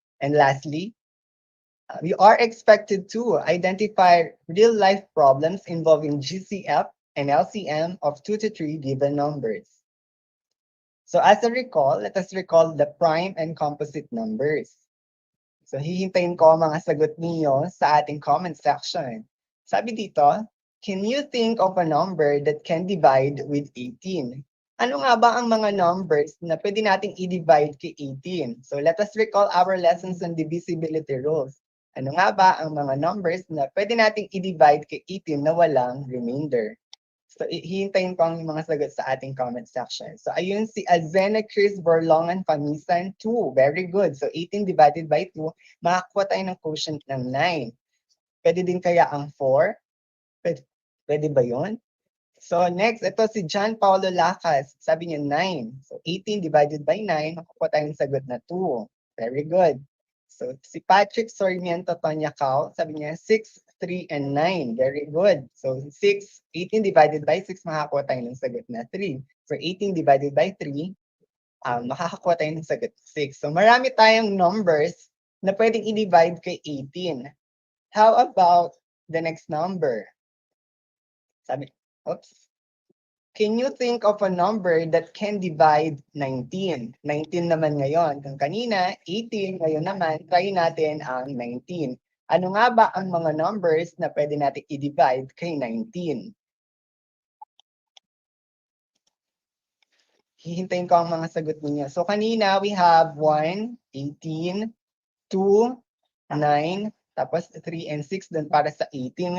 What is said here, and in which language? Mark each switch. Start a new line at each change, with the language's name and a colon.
English: And lastly, we are expected to identify real-life problems involving GCF and LCM of 2 to 3 given numbers. So as a recall, let us recall the prime and composite numbers.
Filipino: So hihintayin ko ang mga sagot niyo sa ating comment section. Sabi dito,
English: can you think of a number that can divide with 18?
Filipino: Ano nga ba ang mga numbers na pwede nating i-divide kay 18?
English: So let us recall our lessons on divisibility rules.
Filipino: Ano nga ba ang mga numbers na pwede nating i-divide kay 18 na walang remainder? So, hihintayin ko ang mga sagot sa ating comment section. So, ayun si Azena Chris Borlongan Pamisan, 2.
English: Very good.
Filipino: So, 18
English: divided by
Filipino: 2, makakuha tayo ng quotient ng 9. Pwede din kaya ang 4? Pwede ba yun? So, next, ito si John Paulo Lacas. Sabi niya 9. So, 18
English: divided by
Filipino: 9, makakuha tayo ng sagot na 2.
English: Very good.
Filipino: So, si Patrick Sarmiento Tonyacao, sabi niya 6, 3, and 9.
English: Very good.
Filipino: So, 18
English: divided by
Filipino: 6, makakakuha tayo ng sagot na 3. So, 18
English: divided by
Filipino: 3, makakakuha tayo ng sagot 6. So, marami tayong numbers na pwedeng i-divide kay 18.
English: How about the next number? Sabi, oops. Can you think of a number that can divide 19?
Filipino: 19 naman ngayon. Kung kanina, 18. Ngayon naman, try natin ang 19. Ano nga ba ang mga numbers na pwede natin i-divide kay 19? Hihintayin ko ang mga sagot niyo. So kanina,
English: we have
Filipino: 1, 18, 2, 9, tapos 3 and 6 doon para sa 18.